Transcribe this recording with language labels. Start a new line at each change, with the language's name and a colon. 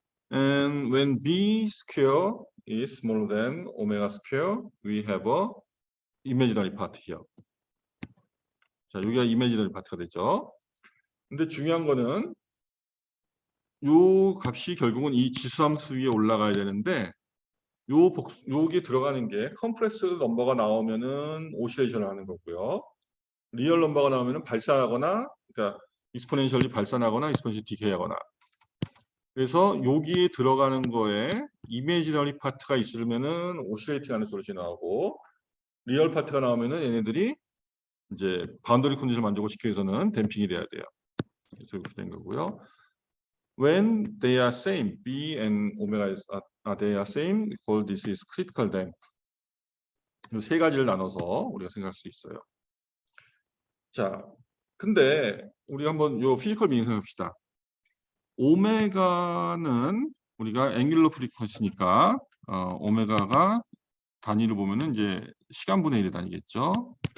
English: And when B square is smaller than omega square, we have a imaginary part here.
Korean: 자, 여기가 imaginary part가 되죠. 근데 중요한 거는 요 값이 결국은 이 지수함수 위에 올라가야 되는데 요게 들어가는 게 컴플렉스 넘버가 나오면은 오시레이션을 하는 거고요. 리얼 넘버가 나오면은 발산하거나, 그러니까 익스포넨셜리 발산하거나 익스포넨셜리 디케이하거나. 그래서 여기에 들어가는 거에 이미지너리 파트가 있으면은 오시레이팅하는 솔루션이 나오고, 리얼 파트가 나오면은 얘네들이 이제 바운더리 컨디션을 만족시키기 위해서는 댐핑이 돼야 돼요. 그래서 이렇게 된 거고요.
English: When they are same, B and omega they are same, we call this is critical damp.
Korean: 이 세 가지를 나눠서 우리가 생각할 수 있어요. 자, 근데 우리 한번 요 피지컬 미닝 생각합시다. 오메가는 우리가 앵귤러 프리퀀시니까 오메가가 단위를 보면은 이제 시간분의 1의 단위겠죠.